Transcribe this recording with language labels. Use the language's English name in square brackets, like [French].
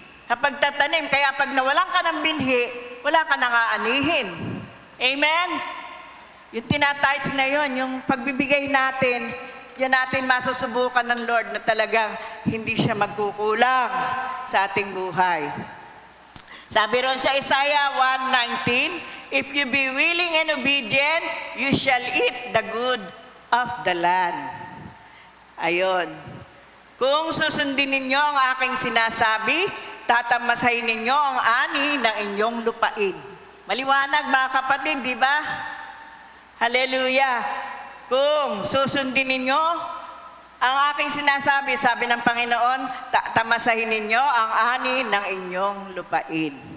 [Filipino] Kapag tatanim, kaya pag nawalan ka ng binhi, wala ka nang aanihin. Amen? Yung tinatights na yun, yung pagbibigay natin, yan natin masusubukan ng Lord na talagang hindi siya magkukulang sa ating buhay. Sabi ron sa [English] Isaiah 1:19, if you be willing and obedient, you shall eat the good of the land. [Filipino] Ayon. Kung susundin ninyo ang aking sinasabi, tatamasahin ninyo ang ani ng inyong lupain. Maliwanag mga kapatid, di ba? Hallelujah. Kung susundin ninyo ang aking sinasabi, sabi ng Panginoon, tamasahin ninyo ang ani ng inyong lupain.